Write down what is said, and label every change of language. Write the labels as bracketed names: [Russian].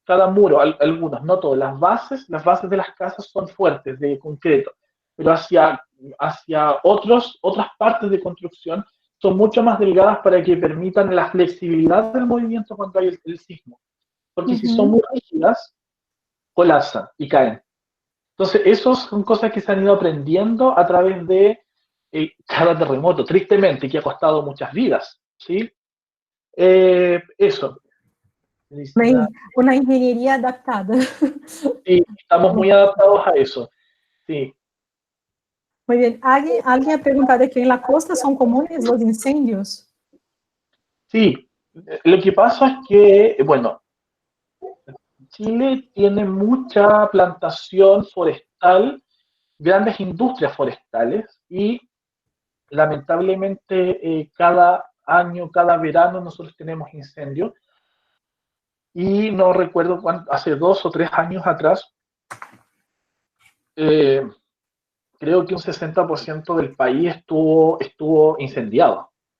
[Spanish] Cada muro, algunos, no todos. Las bases de las casas son fuertes, de concreto, pero hacia otras partes de construcción son mucho más delgadas para que permitan la flexibilidad del movimiento cuando hay el sismo. Porque si son muy rígidas, colapsan y caen. Entonces, esos son cosas que se han ido aprendiendo a través de cada terremoto, tristemente, que ha costado muchas vidas, ¿sí? Eso. [Portuguese] Uma, uma engenharia adaptada. [Spanish] Sí, estamos muy adaptados a eso, sí. Muy bien. ¿Alguien ha preguntado que en la costa son comunes los incendios? Sí, lo que pasa es que, bueno, Chile tiene mucha plantación forestal, grandes industrias forestales y lamentablemente cada año, cada verano nosotros tenemos incendios y no recuerdo cuánto, hace 2 o 3 años atrás, eh, creo que un 60% del país estuvo incendiado.